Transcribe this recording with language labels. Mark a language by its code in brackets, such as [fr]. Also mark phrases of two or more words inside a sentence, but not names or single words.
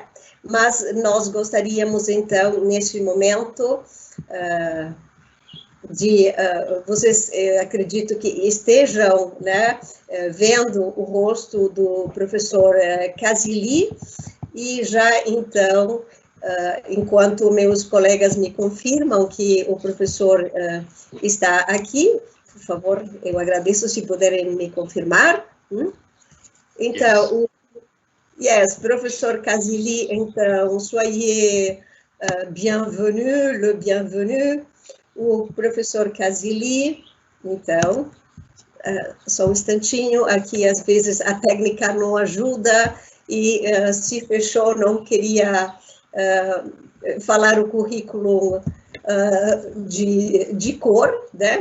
[pt] Mas nós gostaríamos, então, neste momento, vocês acredito que estejam, né, vendo o rosto do professor Casilli, e já, então, enquanto meus colegas me confirmam que o professor está aqui, por favor, eu agradeço se puderem me confirmar. Então, professor Casilli, então, [fr] soyez bienvenue, le bienvenu. [pt] O professor Casilli, então, só um instantinho, aqui às vezes a técnica não ajuda, e se fechou, não queria falar o currículo de cor, né?